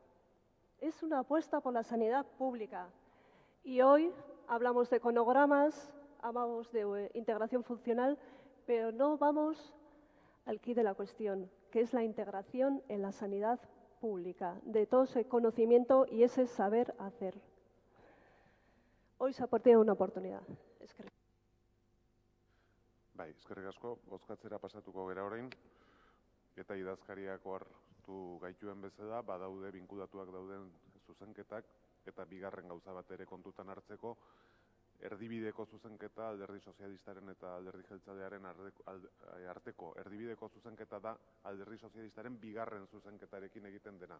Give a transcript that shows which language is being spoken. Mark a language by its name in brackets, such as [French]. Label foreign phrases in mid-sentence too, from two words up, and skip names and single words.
[Spanish] Es una apuesta por la sanidad pública. Y hoy hablamos de cronogramas, hablamos de integración funcional, pero no vamos al quid de la cuestión, que es la integración en la sanidad pública, de todo ese conocimiento y ese saber hacer. Hoy se ha perdido una oportunidad. [Basque] Bai, eskerrik asko, bozkatzera pasatuko gera orain, eta idazkariak hartu gaituen bezala, badaude binkudatuak dauden zuzenketak, eta bigarren gauza bat ere kontutan hartzeko, erdibideko zuzenketa alderdi sozialistaren eta alderdi jeltzalearen arteko erdibideko zuzenketa da alderdi sozialistaren bigarren zuzenketarekin egiten dena.